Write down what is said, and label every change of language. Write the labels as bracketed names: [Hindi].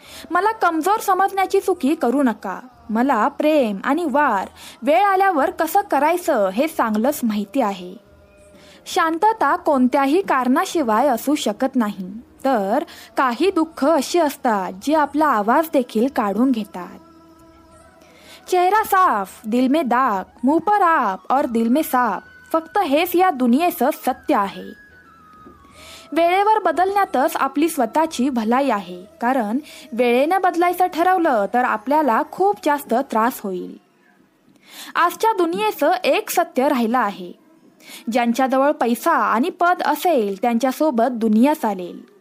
[Marathi] मला कमजोर समजण्याची चुकी करू नका. मला प्रेम आणि वार वेळ आल्यावर कसं करायचं हे चांगलंच माहिती आहे. शांतता कोणत्याही कारणाशिवाय असू शकत नाही, तर काही दुःख अशी असतात जी आपला आवाज देखील काढून घेतात. [Hindi] चेहरा साफ, दिल में दाग, मुंह पर आप और दिल में साफ, फक्त हेच या दुनियेचं सत्य आहे. [Marathi] वेळेवर बदलण्यातच आपली स्वतःची भलाई आहे, कारण वेळेने बदलायचं ठरवलं तर आपल्याला खूप जास्त त्रास होईल. आजच्या दुनियेचं एक सत्य राहिलं आहे. ज्यांच्याजवळ पैसा आणि पद असेल त्यांच्यासोबत दुनिया चालेल.